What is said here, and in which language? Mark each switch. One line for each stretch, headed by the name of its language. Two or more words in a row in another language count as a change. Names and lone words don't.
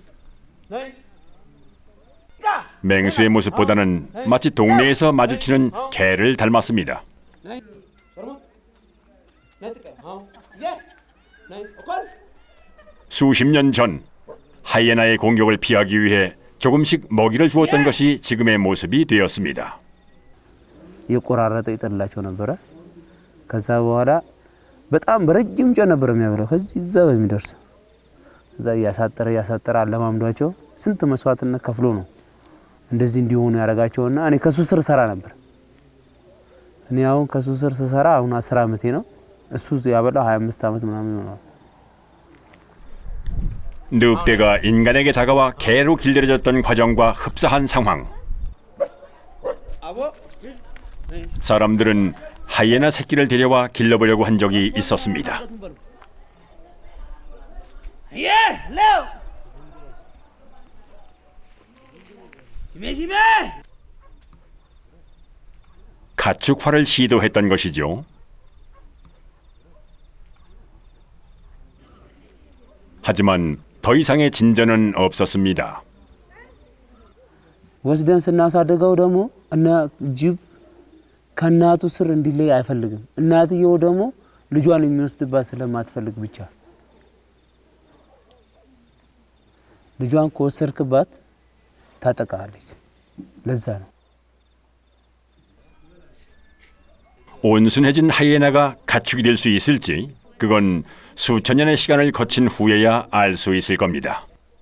Korean: 맹수의 모습보다는 마치 동네에서 마주치는 개를 닮았습니다. 수십 년 전 하이에나의 공격을 피하기 위해 조금씩 먹이를 주었던 것이 지금의 모습이 되었습니다.
Amharic: የቆራረጠ ይጥላቸው ነበረ። ከዛ በኋላ በጣም በረጅም ጨ ነበር የሚያበላው ከዚህ እዛ በሚደርስ እዛ ያሳጠረ አለማምዷቸው ስንት መስዋዕትነት ከፍሎ ነው እንደዚህ እንዲሆኑ ያደረጋቸውና እኔ ከሱ ስር ሰራ ነበር። እኔ አሁን ከሱ ስር ሰራ አሁን 10 ዓመቴ ነው። እሱ ያበላው 25 ዓመት ምናምን ነው።
Korean: 늑대가 인간에게 다가와 개로 길들여졌던 과정과 흡사한 상황. 사람들은 하이에나 새끼를 데려와 길러보려고 한 적이 있었습니다. 가축화를 시도했던 것이죠. 하지만 더 이상의 진전은 없었습니다.
Amharic: ወስደን ስናሳድገው ደግሞ እና ጅብ ከናቱ ስር እንዲለይ አይፈልግም። እናትየው ደግሞ ልጇን የሚወስድባት ስለማትፈልግ ብቻ ልጇን ከወሰድክባት ታጠቃለች። ለዛ ነው
Korean: 온순해진 하이에나가 가축이 될 수 있을지 그건 수천 년의 시간을 거친 후에야 알 수 있을 겁니다.